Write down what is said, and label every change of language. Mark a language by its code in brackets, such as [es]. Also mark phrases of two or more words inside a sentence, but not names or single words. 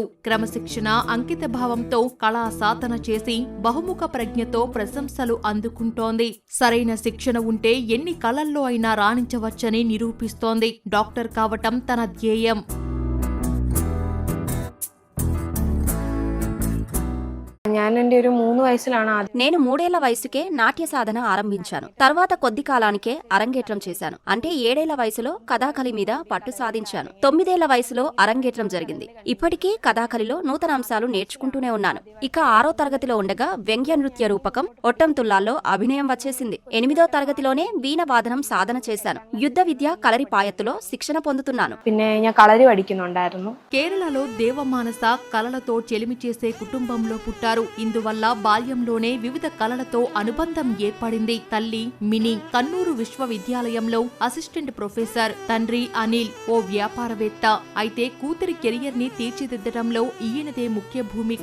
[te] క్రమశిక్షణ, అంకిత భావంతో కళా సాధన చేసి బహుముఖ ప్రజ్ఞతో ప్రశంసలు అందుకుంటోంది. సరైన శిక్షణ ఉంటే ఎన్ని కళల్లో అయినా రాణించవచ్చని నిరూపిస్తోంది. డాక్టర్ కావటం తన ధ్యేయం. [ml] ഞാൻ എൻ്റെ ഒരു 3 വയസ്സിലാണ് [te] నేను 3 ఏళ్ల వయసుకే నాట్య సాధన ఆరంభించాను. తర్వాత కొద్ది కాలానికే అరంగేట్రం చేశాను. అంటే 7 ఏళ్ల వయసులో కథాకళి మీద పట్టు సాధించాను. 9 ఏళ్ల వయసులో అరంగేట్రం జరిగింది. ఇప్పటికీ కథాకళిలో నూతన అంశాలు నేర్చుకుంటూనే ఉన్నాను. ఇక 6వ తరగతిలో ఉండగా వ్యంగ్య నృత్య రూపకం ఒట్టం తుల్లాల్లో అభినయం వచ్చేసింది. 8వ తరగతిలోనే వీణ వాదనం సాధన చేశాను. యుద్ధ విద్య కలరిపాయత్తులో శిక్షణ పొందుతున్నాను. [ml] പിന്നെ ഞാൻ കളരി പഠിക്കുന്നുണ്ടായിരുന്നു. [te] కేరళలో దేవమానస కళలతో చెలిమి చేసే కుటుంబంలో పుట్టారు. ఇందువల్ల బాల్యంలోనే వివిధ కళలతో అనుబంధం ఏర్పడింది. తల్లి మినీ కన్నూరు విశ్వవిద్యాలయంలో అసిస్టెంట్ ప్రొఫెసర్, తండ్రి అనిల్ ఓ వ్యాపారవేత్త. అయితే కూతురి కెరియర్ ని తీర్చిదిద్దడంలో ఈయనదే ముఖ్య భూమిక.